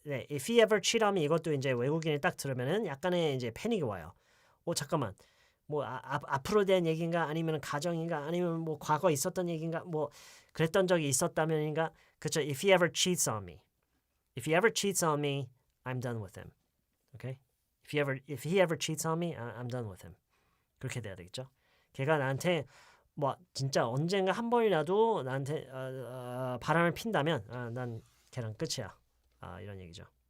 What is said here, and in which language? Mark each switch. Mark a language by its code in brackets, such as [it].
[en] if he ever cheat on me [ko] 이것도 이제 외국인이 딱 들으면은 약간의 이제 패닉이 와요. 잠깐만. 뭐 앞으로 대한 얘기인가 아니면 가정인가 아니면 뭐 과거 있었던 얘기인가 뭐 그랬던 적이 있었다면인가 그렇죠. [en] If he ever cheats on me. If he ever cheats on me, I'm done with him. Okay? If he ever cheats on me, I'm done with him. [ko] 그렇게 돼야 되겠죠. 걔가 나한테 뭐 진짜 언젠가 한 번이라도 나한테 바람을 핀다면 난 걔랑 끝이야. 이런 얘기죠.